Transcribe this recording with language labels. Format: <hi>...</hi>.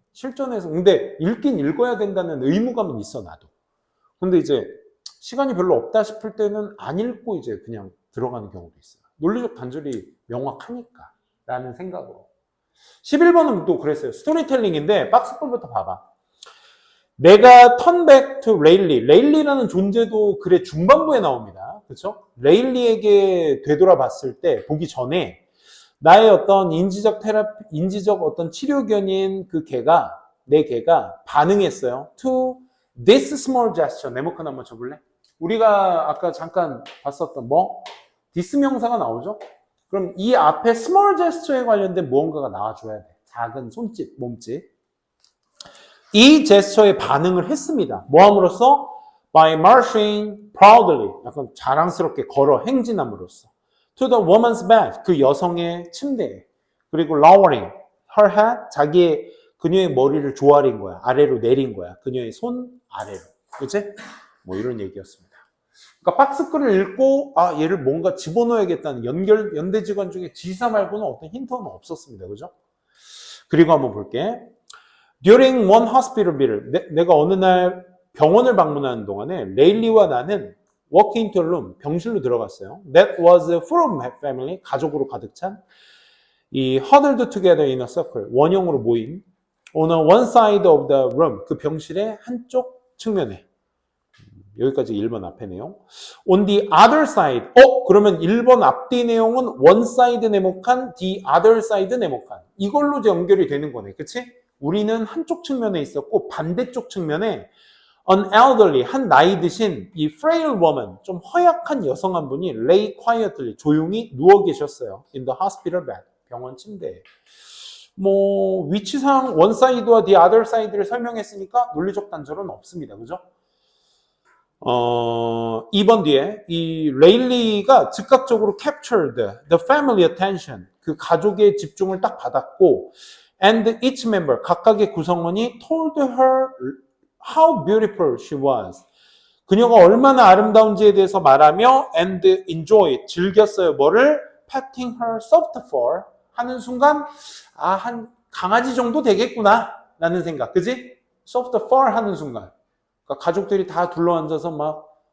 <ko>실전에서 근데 읽긴 읽어야 된다는 의무감은 있어 나도. 근데 이제 시간이 별로 없다 싶을 때는 안 읽고 이제 그냥 들어가는 경우도 있어요. 논리적 단절이 명확하니까 라는 생각으로. 11번은 또 그랬어요. 스토리텔링인데 박스글부터 봐봐. 내가</ko> <en>turn back to 레일리.</en> <ko>레일리라는 존재도 글의 중반부에 나옵니다. 그렇죠? 레일리에게 되돌아봤을 때 보기 전에 나의 어떤 인지적 어떤 치료견인 내 개가 반응했어요.</ko> <en>To this small gesture.</en> <ko>네모칸 한번 쳐볼래? 우리가 아까 잠깐 봤었던 this 명사가 나오죠? 그럼 이 앞에 small gesture에 관련된 무언가가 나와줘야 돼. 작은 손짓, 몸짓. 이 제스처에 반응을 했습니다. 뭐함으로써?</ko> <en>By marching proudly.</en> <ko>약간 자랑스럽게 걸어 행진함으로써.</ko> <en>To the woman's bed.</en> <ko>그 여성의 침대에. 그리고</ko> <en>lowering her head.</en> <ko>그녀의 머리를 조아린 거야. 아래로 내린 거야. 그녀의 손 아래로. 그치? 뭐 이런 얘기였습니다. 그러니까 박스글을 읽고 얘를 뭔가 집어넣어야겠다는 연대직원 중에 지사 말고는 어떤 힌트는 없었습니다. 그죠? 그리고 한번 볼게.</ko> <en>During one hospital visit,</en> <ko>내가 어느 날 병원을 방문하는 동안에 레일리와 나는</ko> <en>walk into a room,</en> <ko>병실로 들어갔어요.</ko> <en>That was full of family,</en> <ko>가족으로 가득 찬 이</ko> <en>huddled together in a circle,</en> <ko>원형으로 모인</ko> <en>on one side of the room,</en> <ko>그 병실의 한쪽 측면에. 여기까지 1번 앞에 내용.</ko> <en>On the other side.</en> <ko>그러면 1번 앞뒤 내용은 one side 네모칸, the other side 네모칸. 이걸로 이제 연결이 되는 거네. 그치? 우리는 한쪽 측면에 있었고 반대쪽 측면에</ko> <en>an elderly,</en> <ko>한 나이 드신 이</ko> <en>frail woman,</en> <ko>좀 허약한 여성 한 분이</ko> <en>lay quietly,</en> <ko>조용히 누워 계셨어요.</ko> <en>in the hospital bed,</en> <ko>병원 침대에. 뭐 위치상 one side와 the other side를 설명했으니까 논리적 단절은 없습니다. 그죠? 2번 뒤에 이 레일리가 즉각적으로</ko> <en>captured the family attention,</en> <ko>그 가족의 집중을 딱 받았고</ko> <en>and each member,</en> <ko>각각의 구성원이</ko> <en>told her how beautiful she was.</en> <ko>그녀가 얼마나 아름다운지에 대해서 말하며</ko> <en>and enjoy,</en> <ko>즐겼어요. 뭐를?</ko> <en>patting her soft fur</en> <ko>하는 순간 한 강아지 정도 되겠구나 라는 생각. 그지? soft fur 하는 순간. 그러니까 가족들이 다 둘러앉아서 막</ko>